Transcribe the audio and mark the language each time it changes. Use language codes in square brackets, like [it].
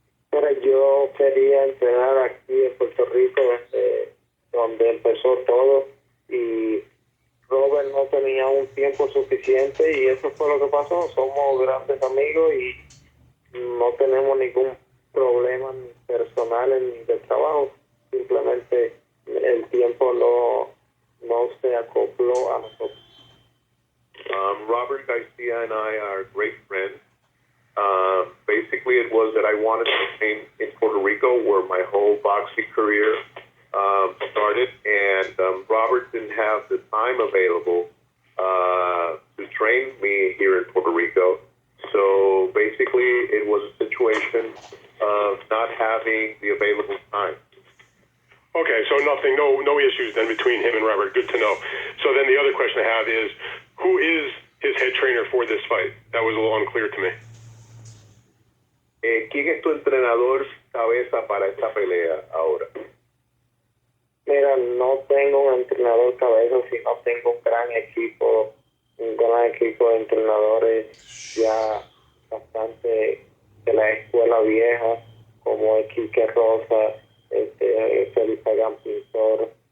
[es] Pero yo quería entrenar aquí en Puerto Rico, donde empezó todo, y Robert no tenía un tiempo suficiente, y eso fue lo que pasó. Somos grandes amigos y no tenemos ningún problema ni personal ni de trabajo. Simplemente el tiempo no se acopló a nosotros. [en] Robert Garcia and I are great friends. Basically, it was that I wanted to train in Puerto Rico, where my whole boxing career started, and Robert didn't have the time available to train me here in Puerto Rico. So basically, it was a situation of not having the available time. Okay, so no issues then between him and Robert. Good to know. So then the other question I have is, who is his head trainer for this fight? That was a little unclear to me. [es] ¿Quién es tu entrenador cabeza para esta pelea ahora? Mira, no tengo un entrenador cabeza, sino tengo un gran equipo de entrenadores ya bastante de la escuela vieja, como Quique Rosa, Felipe Pintor,